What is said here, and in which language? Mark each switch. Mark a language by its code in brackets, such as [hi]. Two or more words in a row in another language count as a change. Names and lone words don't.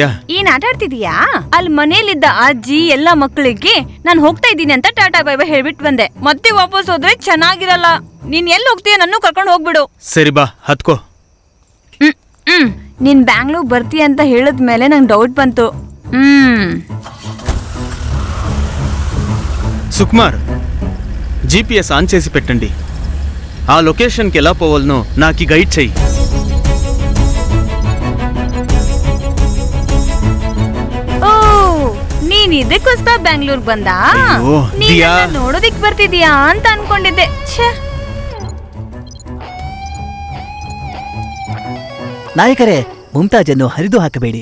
[kn] ಏನ್ ಆಟ ಆಡ್ತಿದೀಯಾ? ಅಲ್ಲಿ ಮನೇಲಿದ್ದ ಅಜ್ಜಿ ಎಲ್ಲಾ ಮಕ್ಕಳಿಗೆ ನಾನು ಹೋಗ್ತಾ ಇದ್ದೀನಿ ಅಂತ [en] tata bye bye [kn] ಹೇಳ್ಬಿಟ್ಟು ಬಂದೆ. ಮತ್ತೆ ವಾಪಸ್ ಹೋದ್ರೆ ಚೆನ್ನಾಗಿರಲ್ಲ. ನೀನ್ ಎಲ್ಲಿ ಹೋಗ್ತೀಯ? ನನ್ನ ಕರ್ಕೊಂಡು ಹೋಗ್ಬಿಡು. ಸರಿ ಬಾ, ಹತ್ಕೋ. ನೀನ್ ಬ್ಯಾಂಗ್ಳೂರ್ ಬರ್ತೀಯ ಅಂತ ಹೇಳಿದ್ಮೇಲೆ ನಂಗೆ ಡೌಟ್ ಬಂತು. [te] సుకుమార్, [en] GPS on [te] చేసి పెట్టండి. ఆ లొకేషన్కి ఎలా పోవాలనో నాకు గైడ్ చెయ్యి. [kn] ಓ, ನೀನ್ ಇದಕ್ಕೋಸ್ಕರ ಬ್ಯಾಂಗ್ಳೂರ್ ಬಂದ? ನೋಡೋದಿಕ್ ಬರ್ತಿದೀಯಾ ಅಂತ ಅನ್ಕೊಂಡಿದ್ದೆ. ನಾಯಕರೇ, ಮುಮ್ತಾಜನ್ನು ಹರಿದು ಹಾಕಬೇಡಿ.